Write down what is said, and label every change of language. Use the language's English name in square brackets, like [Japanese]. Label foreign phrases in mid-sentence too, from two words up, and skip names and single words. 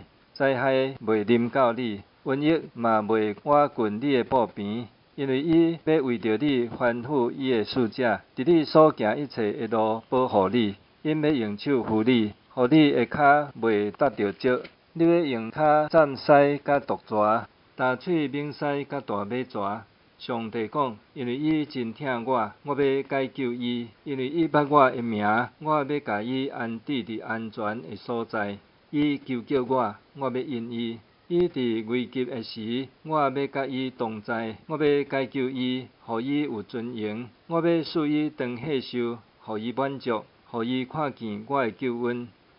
[Min Nan Chinese] 灾害袂临到你，瘟疫嘛袂挖近你的步边，因为伊要为着你吩咐伊的使者，伫你所行一切的路保护你。因要用手扶你，互你的脚袂踏着石。你要用脚暂驶甲毒蛇，踏喙猛狮甲大马蛇。上帝讲，因为伊真疼我，我要解救伊；因为伊捌我的名，我要甲伊安置伫安全的所在。伊求救我，我要应伊；伊伫危急的时，我要甲伊同在。我要解救伊，互伊有尊严；我要使伊长岁寿，互伊满足，互伊看见我的救恩。